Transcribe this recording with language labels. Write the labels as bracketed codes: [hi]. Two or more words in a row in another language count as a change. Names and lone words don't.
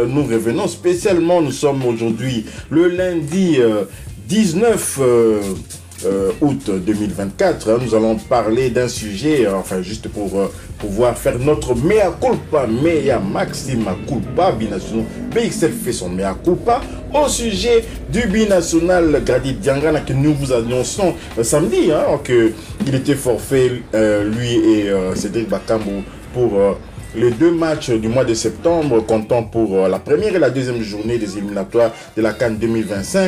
[fr] Nous revenons spécialement, nous sommes aujourd'hui le lundi 19 août 2024. Nous allons parler d'un sujet, enfin juste pour pouvoir faire notre [la] mea culpa, mea maxima culpa. [fr] Binationaux BXL fait son [la] mea culpa [fr] au sujet du binational Grady Diangana que nous vous annonçons samedi, qu'il était forfait, lui et Cédric Bakambu, pour les deux matchs du mois de septembre, comptant pour la première et la deuxième journée des éliminatoires de la CAN 2025.